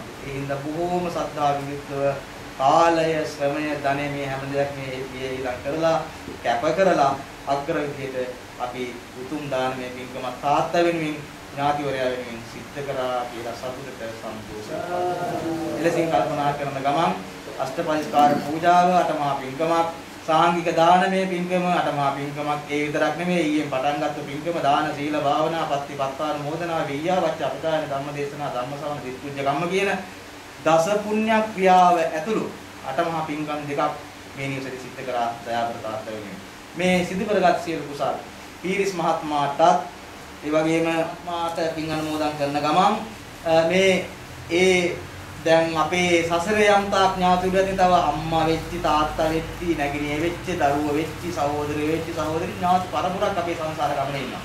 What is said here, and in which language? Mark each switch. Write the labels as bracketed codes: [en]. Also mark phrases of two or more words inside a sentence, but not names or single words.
[si] ඒ හින්දා බොහෝම සද්ධා විමුක්තව කාලය ශ්‍රමය ධනෙ මේ හැම දෙයක් මේ ඊළඟ කරලා කැප කරලා අග්‍ර විදියට අපි උතුම් දානමය පින්කම තාත්තා වෙනුවෙන් ඥාතිවරයා වෙනුවෙන් සිද්ධ කරා කියලා සතුටට සන්තෝෂයි. එලෙසින් කල්පනා කරන ගමන් අෂ්ටපරිස්කාර පූජාව අටමා පින්කමක් සාංගික දානමය පින්කම අටමා පින්කමක් ඒ විතරක් නෙමෙයි ඊයෙන් පටන් ගත්ත පින්කම දාන සීල භාවනා පත්ති පත්තාන මොදනා විయ్యා වච්ච අපදාන ධම්මදේශනා ධම්මසවන දිට්ඨුජ්ජ කම්ම කියන දස පුණ්‍ය ක්‍රියාව ඇතුළු අටමහා පින්කම් දෙකක් මේ නිවසේදී සිද්ධ කරා දයාබර තාත්තා වෙනුවෙන්. මේ සිදු කරගත් සියලු කුසල් පීරිස් මහත්මයාටත් ඒ වගේම මාට පින් අනුමෝදන් කරන ගමන් මේ ඒ දැන් අපේ සසරේ යන්තා ඥාතිවරුන් තව අම්මා වෙච්චි තාත්තා වෙච්චි නැගිනිය වෙච්චි දරුවෝ වෙච්චි සහෝදරයෝ වෙච්චි සහෝදරි ඥාති පරපුරක් අපේ සංසාර ගමනේ ඉන්නවා.